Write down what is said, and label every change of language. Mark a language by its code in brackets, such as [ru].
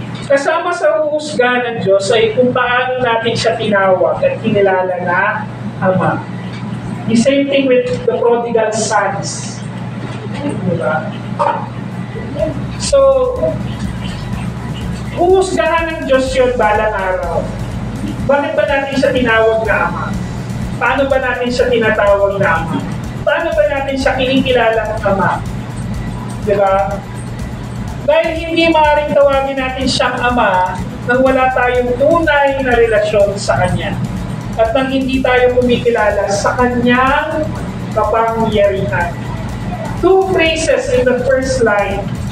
[tl] Kasama sa huhusga ng Diyos ay kung paano natin siya tinawag at kinilala na Ama. [en] The same thing with the prodigal sons. [tl] Diba? So, huhusgahan ng Diyos yun balang araw. Bakit ba natin siya tinawag na Ama? Paano ba natin siya tinatawag na Ama? Paano ba natin siya kinikilalang Ama? Diba? Dahil hindi maaaring tawagin natin siyang Ama nang wala tayong tunay na relasyon sa Kanya. At nang hindi tayo kumikilala sa Kanyang kapangyarihan. [en] Two phrases in the first line.